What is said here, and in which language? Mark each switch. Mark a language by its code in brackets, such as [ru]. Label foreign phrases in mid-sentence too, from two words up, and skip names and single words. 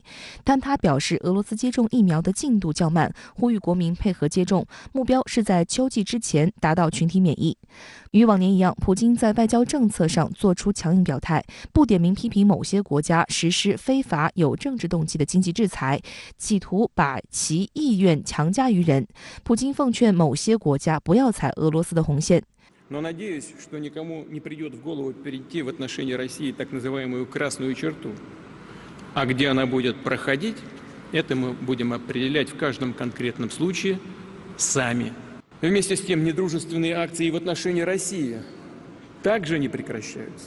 [zh] 但他表示，俄罗斯接种疫苗的进度较慢，呼吁国民配合接种，目标是在秋季之前达到群体免疫。与往年一样，普京在外交政策上做出强硬表态，不点名批评某些国家实施非法有政治动机的经济制裁，企图把其意愿强加于人。普京奉劝某些国家不要踩俄罗斯的红线。 [ru] Но надеюсь, что никому не придет в голову перейти в отношении России так называемую красную черту, а где она будет проходить, это мы будем определять в каждом конкретном случае сами. Вместе с тем, недружественные акции в отношении России также не прекращаются.